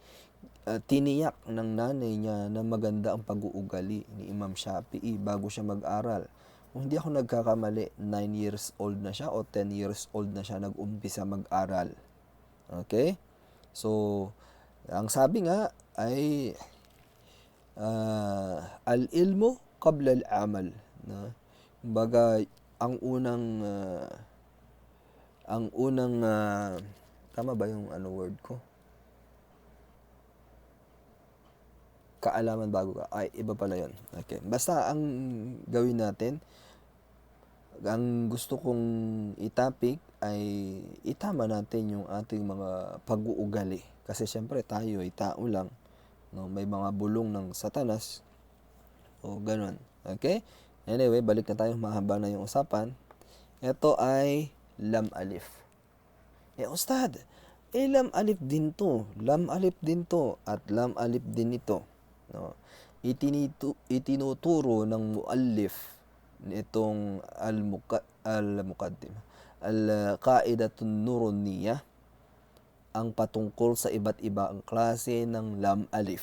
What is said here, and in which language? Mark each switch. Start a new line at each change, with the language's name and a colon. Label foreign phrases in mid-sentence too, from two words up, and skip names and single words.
Filipino: Tiniyak ng nanay niya na maganda ang pag-uugali ni Imam Shafi'i bago siya mag-aral. Kung hindi ako nagkakamali, 9
English: years old
Filipino: na siya o 10
English: years old
Filipino: na siya nag-umpisa mag-aral. Okay? So, ang sabi nga ay
Arabic: العلم قبل العمل.
Filipino: No? Kumbaga, ang unang tama ba yung word ko? Kaalaman bago ka. Ay, iba pala yun. Okay. Basta ang gawin natin, ang gusto kong itapik ay itama natin yung ating mga pag-uugali. Kasi syempre tayo ay tao lang. No? May mga bulong ng satanas. O ganun. Okay? Anyway, balik na tayo. Mahaba na yung usapan. Ito ay
Arabic: لام ألف.
Filipino: Ustad,
Arabic: لام ألف
Filipino: din to.
Arabic: لام ألف
Filipino: din to. At
Arabic: لام ألف
Filipino: din ito. No? Itinuturo ng muallif nitong al-Qaidatun Nuruniyah ang patungkol sa iba't ibang klase ng lam alif.